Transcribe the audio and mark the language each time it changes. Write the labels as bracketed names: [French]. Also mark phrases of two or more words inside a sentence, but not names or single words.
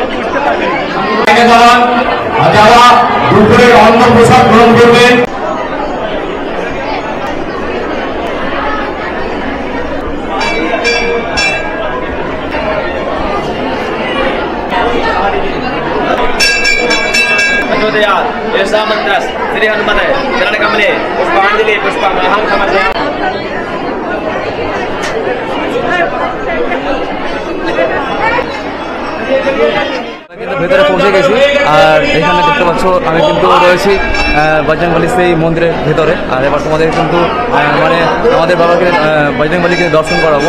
[Bangla] যারা দুপুরের অন্ন প্রসাদ গ্রহণ করবেন [Sanskrit] श्री हनुमत चरण कमले पुष्पांजलि पुष्पमहं समर्पयामि। [Bangla] ভেতরে পৌঁছে গেছি আর এখানে দেখতে পাচ্ছ আমি কিন্তু রয়েছি বজরংবলীর সেই মন্দিরের ভেতরে। আর এবার তোমাদের কিন্তু মানে আমাদের বাবাকে বজরংবলীকে দর্শন করাবো।